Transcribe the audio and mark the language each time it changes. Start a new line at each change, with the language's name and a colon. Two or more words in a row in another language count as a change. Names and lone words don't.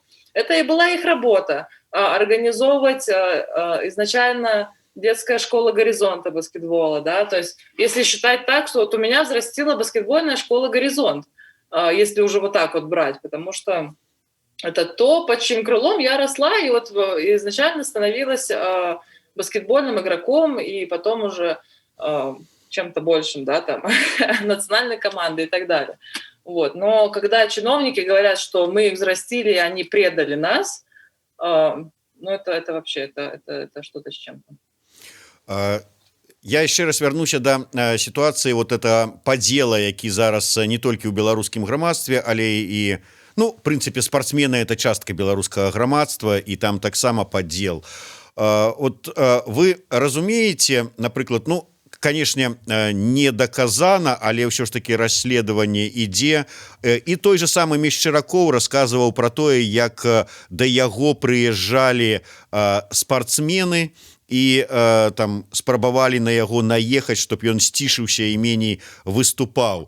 Russian: Это и была их работа организовывать изначально детская школа «Горизонта» баскетбола, да, то есть если считать так, что вот у меня взрастила баскетбольная школа «Горизонт», если уже вот так вот брать, потому что это то, под чьим крылом я росла, и вот изначально становилась баскетбольным игроком, и потом уже чем-то большим, да, там, национальной команды и так далее. Вот. Но когда чиновники говорят, что мы их взрастили, и они предали нас, ну, это вообще, это что-то с чем-то.
Belarusian: Я яшчэ раз вярнуся да сітуацыі
Russian: вот это
Belarusian: падзела, які зараз не толькі ў беларускім грамадстве, але і ну, в прынцыпе спартсмены это частка беларускага грамадства і там таксама падзел. Вот вы разумееце, напрыклад, ну, канешне не даказана, але ўсё ж таки расследаванне ідзе, і той же самы Мешчаракоў расказваў пра тое, як да яго прыязджалі спартсмены і там спрабавалі на яго наехаць, чтоб ён сцішыўся і меней выступаў.